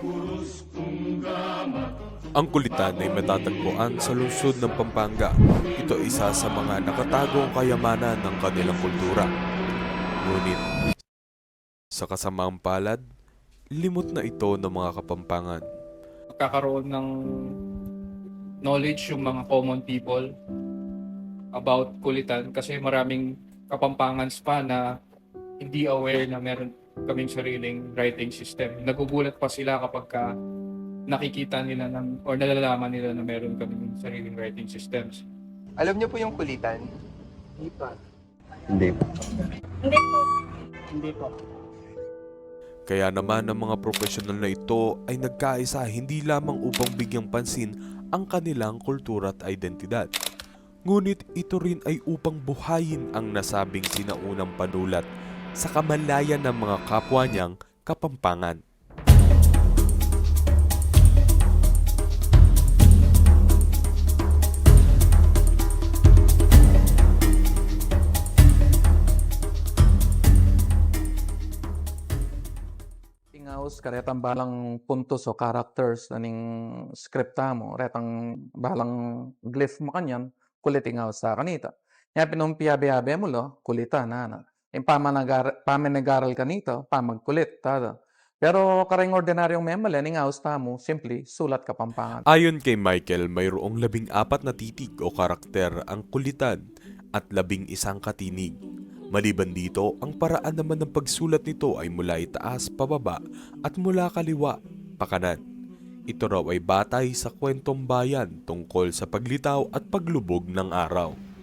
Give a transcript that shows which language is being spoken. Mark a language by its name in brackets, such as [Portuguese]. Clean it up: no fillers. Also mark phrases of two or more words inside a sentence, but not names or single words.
[Filipino] Ang kulitan ay matatagpuan sa lungsod ng Pampanga. Ito ay isa sa mga nakatagong kayamanan ng kanilang kultura. Ngunit, sa kasamaang palad, limot na ito ng mga Kapampangan. Magkakaroon ng knowledge yung mga [English] common people [Filipino] about kulitan kasi maraming Kapampangans pa na hindi aware na meron kaming sariling [English] writing system. [Filipino] Nagugulat pa sila kapag nakikita nila or nalalaman nila na meron kaming sariling [English] writing systems. [Filipino] Alam niyo po yung kulitan? Hindi pa. Hindi po. Hindi po. Kaya naman ang mga profesional na ito ay nagkaisa hindi lamang upang bigyang pansin ang kanilang kultura at identidad. Ngunit ito rin ay upang buhayin ang nasabing sinaunang panulat sa kamalayan ng mga kapwa niyang Kapampangan. [Pampanga] Tingaus karetang balang puntos o characters naning skripta mo, retang balang glyph mo kanyan, kulit tingaus sa kanita. Kaya pinumpiyabe-yabe mo lo, kulita na. Yung pamenagaral kanito, pamagkulit, tada. Pero kareng ordinaryong memale, ningaus ta mo, simply, sulat Kapampangan. [Filipino] Ayon kay Michael, mayroong 14 na titik o karakter ang kulitan at 11 katinig. Maliban dito, ang paraan naman ng pagsulat nito ay mula itaas pababa at mula kaliwa pakanan. Ito raw ay batay sa kwentong bayan tungkol sa paglitaw at paglubog ng araw.